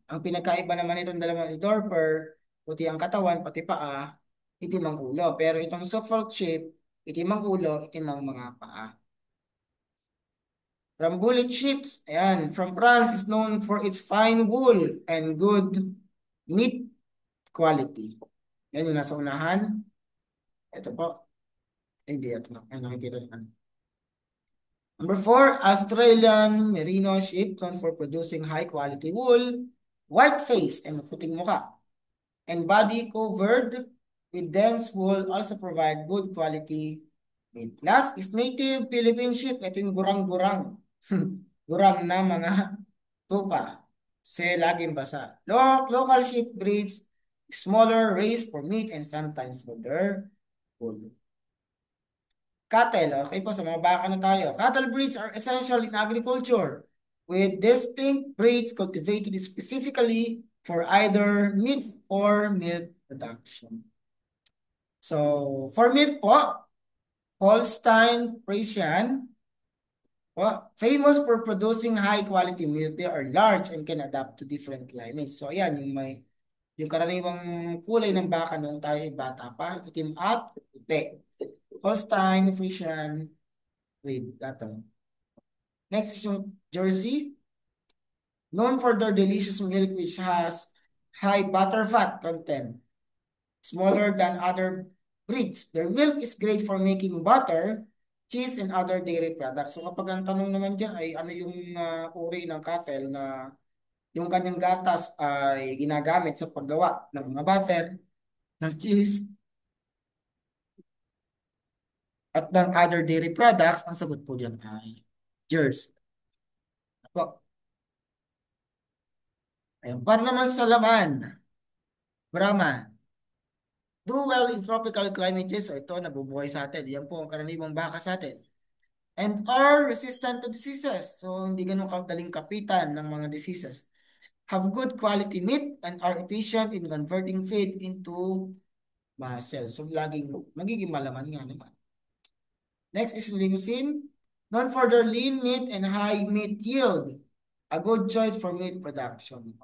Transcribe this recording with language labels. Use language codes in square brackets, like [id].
[tl] Ang pinagkaiba naman itong dalawang Dorper, puti ang katawan, pati paa, itim ang ulo. Pero itong Suffolk sheep, itim ang ulo, itim ang mga paa. [en] From bullet ships, ayan, from France is known for its fine wool and good meat quality. [tl] Yan yung nasa unahan. Ito po. Hindi, ito na. Ayan, nakikita nyo. [en] Number four, Australian merino sheep known for producing high quality wool, white face, and [tl] puting muka, [en] and body covered with dense wool also provide good quality meat. Last is native Philippine sheep. [tl] Ito yung gurang-gurang. Gurang na mga tupa. Kasi laging basa. [en] Local sheep breeds smaller raised for meat and sometimes for their wool. [tl] Cattle, okay po, sa mga baka na tayo. [en] Cattle breeds are essential in agriculture with distinct breeds cultivated specifically for either meat or milk production. So, for milk po, Holstein Friesian, well, famous for producing high quality milk. They are large and can adapt to different climates. [tl] So, ayan, yung karaniwang kulay ng baka noong tayo ay bata pa, itim at puti. [en] Holstein Friesian breed. Dato. Next is yung Jersey, known for their delicious milk which has high butter fat content, smaller than other breeds. Their milk is great for making butter, cheese, and other dairy products. [tl] So kapag ang tanong naman dyan ay ano yung uri ng cattle na yung kanyang gatas ay ginagamit sa paggawa ng mga butter, ng cheese, at ng [en] other dairy products, [tl] ang sagot po dyan ay Jersey. Ako. Ayun. Para naman sa laman, Brahman. [en] Do well in tropical climates. [tl] So ito, nabubuhay sa atin. Yan po ang karaniwang baka sa atin. [en] And are resistant to diseases. [tl] So hindi ganun kadaling kapitan ng mga diseases. [en] Have good quality meat and are efficient in converting feed into muscle. [tl] So laging magiging malaman nga naman. [en] Next is limousine. Known for their lean meat and high meat yield. A good choice for meat production.